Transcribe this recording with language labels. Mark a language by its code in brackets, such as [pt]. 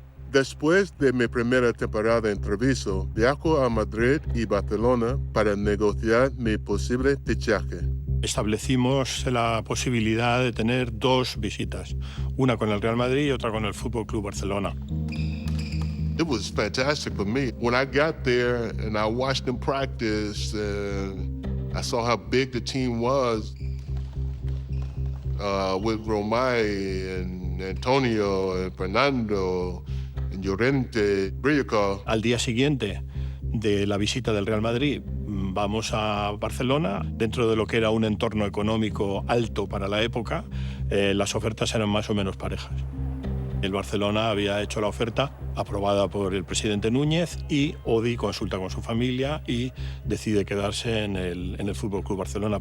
[es] Después de mi primera temporada en Treviso, viajo a Madrid y Barcelona para negociar mi posible fichaje. Establecimos la posibilidad de tener 2 visitas, una con el Real Madrid y otra con el Fútbol Club Barcelona. [en] It was fantastic for me. When I got there and I watched them practice, I saw how big the team was with Romay and Antonio and Fernando and Llorente, Brillacol. [es] Al día siguiente de la visita del Real Madrid, vamos a Barcelona. Dentro de lo que era un entorno económico alto para la época, las ofertas eran más o menos parejas. El Barcelona había hecho la oferta aprobada por el presidente Núñez y Audie consulta con su familia y decide quedarse en el Fútbol Club Barcelona.